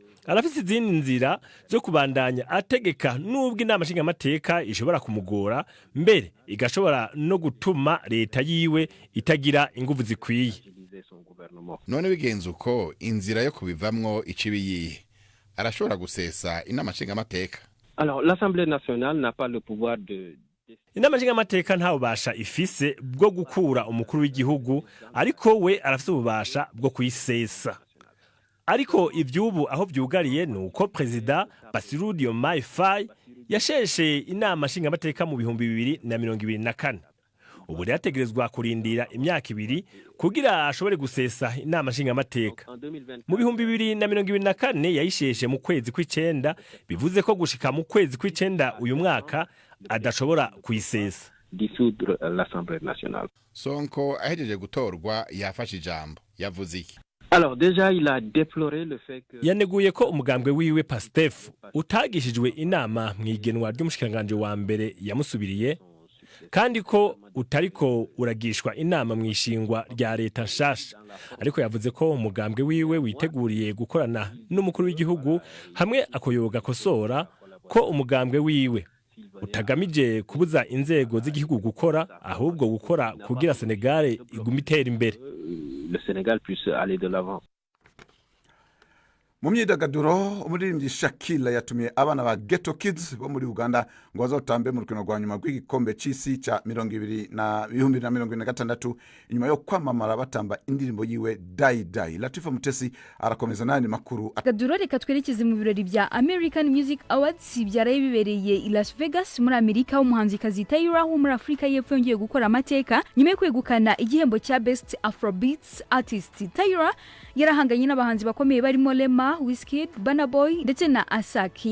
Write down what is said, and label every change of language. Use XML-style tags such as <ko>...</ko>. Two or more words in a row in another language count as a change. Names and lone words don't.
<rn>arafise izindi nzira zo kubandanya ategeka nubwo inama nshingamateka ishobora kumugora mbere igashobora no gutuma leta yiwe itagira inguvu zikwiye. None bigenze uko inzira yo kubivamwo icibiyihe arashobora gusesa inama nshingamateka.</rn> <fr>Alors l'Assemblée nationale n'a pas le pouvoir de</fr> <rn>inama nshingamateka nta bubasha ifise bwo gukura umukuru w'igihugu ariko we arafise ububasha bwo kuyisesa. Ariko ivyubu aho vyugariye nuko President Bassirou Diomaye Faye yasheshe inama nshingamateka mu 2024. Ubu yategerezwa kurindira imyaka 2 kugira ashobore gusesa inama nshingamateka. Mu 2024 yayisheshe mu kwezi kw'icenda, bivuze ko gushika mu kwezi kw'icenda uyu mwaka adashobora kuyisesa.</rn> <fr>dissoudre l'Assemblée nationale.</fr> <rn>Sonko ahejeje gutorwa yafashe ijambo yavuze iki?</rn> <fr>Alors déjà il a déploré le fait que</fr> <rn>yaneguye ko umugambwe wiwe PASTEF utagishijwe inama mwigenwa ry'umushikiranganje wa mbere yamusubiriye kandi ko utariko uragishwa inama mwishingwa rya leta nshasha, ariko yavuze ko umugambwe wiwe witeguriye gukorana n'umukuru w'igihugu hamwe akoyoga kosora ko umugambwe wiwe utagamije kubuza inzego z'igihugu gukora ahubwo gukora kugira Senegal igume itera imbere.</rn> <fr>le Sénégal puisse aller de l'avant.</fr> <rn>Mu myidagaduro umuririmbyi Shakila yatumiye abana ba Ghetto Kids bo muri Uganda ngo bazotambe mu rukino rwa nyuma rw'igikombe c'isi ca 2026 inyuma yo kwamamara batamba indirimbo yiwe Dai Dai. Latifa Mutesi arakomeza nani makuru. Gaduro reka twerekeze mu birori bya American Music Awards byaraye bibereye i Las Vegas muri Amerika. Umuhanzikazi Tyra wo muri Afrika y'Epfo yongeye gukora amateka nyuma yo kwegukana igihembo cya Best Afrobeats Artist. Tyra yarahanganye n'abahanzi bakomeye barimo Lema, Wizkid, Burna Boy ndetse na Asake.</rn>